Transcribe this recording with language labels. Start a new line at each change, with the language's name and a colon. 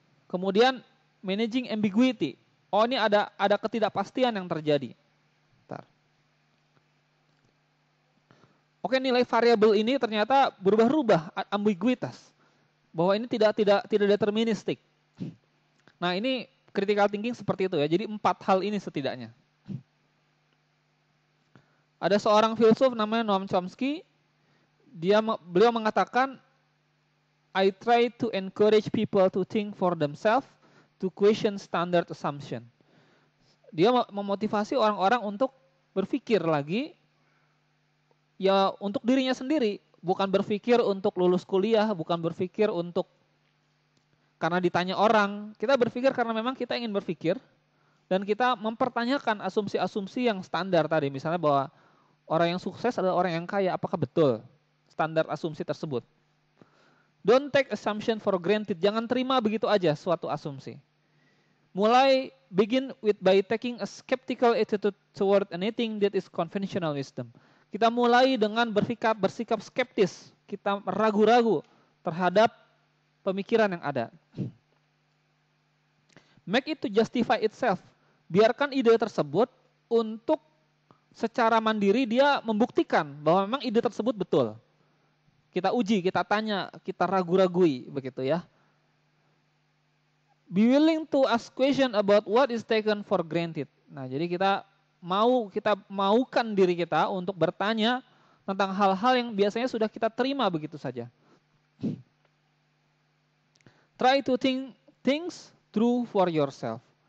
Indonesian: Kemudian
English: managing ambiguity.
Indonesian: Ini ada ketidakpastian yang terjadi. Bentar. Nilai variabel ini ternyata berubah-ubah, ambiguitas. Bahwa ini tidak deterministik. Nah, ini critical thinking seperti itu ya. Jadi 4 hal ini setidaknya. Ada seorang filsuf namanya Noam Chomsky. Beliau mengatakan,
English: I try to encourage people to think for themselves, to question standard assumption.
Indonesian: Dia memotivasi orang-orang untuk berpikir lagi, ya untuk dirinya sendiri, bukan berpikir untuk lulus kuliah, bukan berpikir untuk karena ditanya orang. Kita berpikir karena memang kita ingin berpikir, dan kita mempertanyakan asumsi-asumsi yang standar tadi, misalnya bahwa orang yang sukses adalah orang yang kaya. Apakah betul standar asumsi tersebut?
English: Don't take assumption for granted.
Indonesian: Jangan terima begitu aja suatu asumsi. Mulai
English: begin by taking a skeptical attitude toward anything that is conventional wisdom.
Indonesian: Kita mulai dengan bersikap skeptis. Kita ragu-ragu terhadap pemikiran yang ada.
English: Make it to justify itself.
Indonesian: Biarkan ide tersebut untuk secara mandiri dia membuktikan bahwa memang ide tersebut betul. Kita uji, kita tanya, kita ragu-ragui, begitu ya.
English: Be willing to ask question about what is taken for granted.
Indonesian: Nah, jadi kita maukan diri kita untuk bertanya tentang hal-hal yang biasanya sudah kita terima begitu saja.
English: Try to think things through for yourself.